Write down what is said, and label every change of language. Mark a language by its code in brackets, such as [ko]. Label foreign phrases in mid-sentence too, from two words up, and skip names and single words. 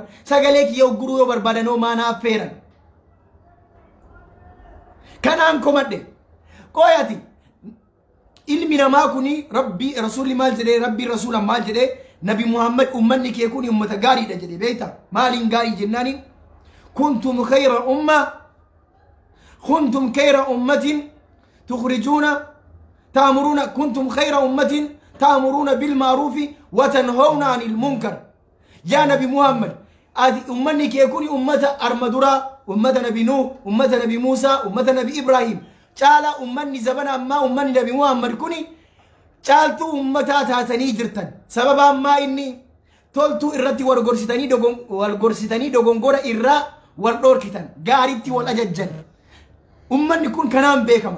[om] Sagalee kiyya ugguruu yoo barbaadanoo maa na affeeran. Kanaan komadhe. Qoyati ilmi namaa kuni rabbi rasuulli maal jedhee rabbi rasuulan maal jedhee Nabi Muhammad ummanni kee kun ummata gaariidha jedhee beekta. Maaliin gaarii jennaaniin [ar] كنتم خير أمة كنتم خير أمة تخرجون تأمرون كنتم خير أمة تأمرون بالمعروف وتنهون عن المنكر. [om] Ya Nabi Muhammad adi ummanni kee kun ummata armadura ummata Nabi Nuh ummata Nabi Musa ummata Nabi Ibrahim caala ummanni zabana amma ummanni Nabi Muhammad kuni caaltu ummata taatanii jirtan sababa amma inni toltu irratti wal gorsitanii dogongora irraa wal dhorkitan gaariitti wal ajajjan ummanni kun kanaan beekama.